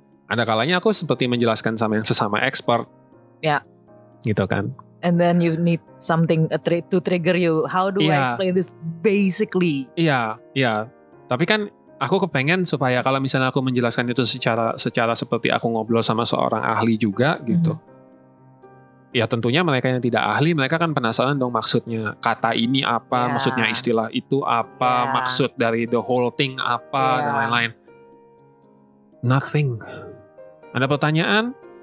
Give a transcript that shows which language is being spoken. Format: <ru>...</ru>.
<id>Ada kalanya aku seperti menjelaskan sama yang sesama expert. Ya. Gitu kan.</id> <en>And then you need something to trigger you. How do I explain this basically?</en> <id>Iya. Tapi kan aku kepengen supaya kalau misalnya aku menjelaskan itu secara seperti aku ngobrol sama seorang ahli juga gitu. Ya tentunya mereka yang tidak ahli, mereka kan penasaran dong maksudnya kata ini apa, maksudnya istilah itu apa, maksud dari</id> <en>the whole thing</en> <id>apa, dan lain-lain. Nothing. Ada pertanyaan?</id>